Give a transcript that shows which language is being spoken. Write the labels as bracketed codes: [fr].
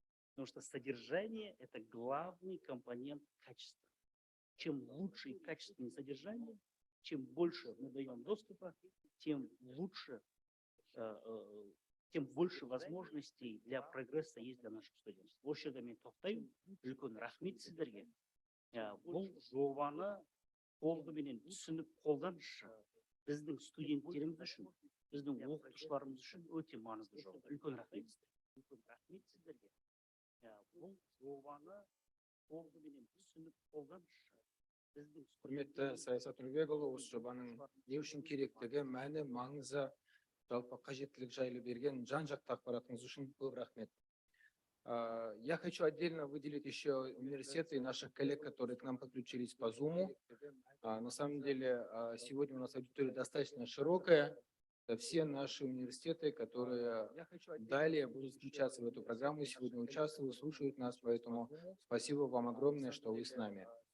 [ru] Потому что содержание – это главный компонент качества. Чем лучше и качественнее содержание, чем больше мы даем доступа, тем лучше, тем больше возможностей для прогресса есть для наших студентов. [kk] Осы жерде мен тоқтаймын. Үлкен рахмет сіздерге. Бұл жобаны толығымен түсініп қолданшы біздің студенттеріміз үшін, біздің оқытушыларымыз үшін өте маңызды жоба. Үлкен рахмет сіздерге. Бұл жобаны толығымен түсініп қолданшы. Құрметті Саясат Нұрбекұлы, осы жобаның не үшін керектігі, мәні, маңызы, жалпы қажеттілік жайлы берген жан-жақты ақпаратыңыз үшін көп рахмет. [ru] Я хочу отдельно выделить еще университеты и наших коллег, которые к нам подключились по Zoom. На самом деле, сегодня у нас аудитория достаточно широкая. Это все наши университеты, которые далее будут включаться в эту программу, сегодня участвуют, слушают нас, поэтому спасибо вам огромное, что вы с нами.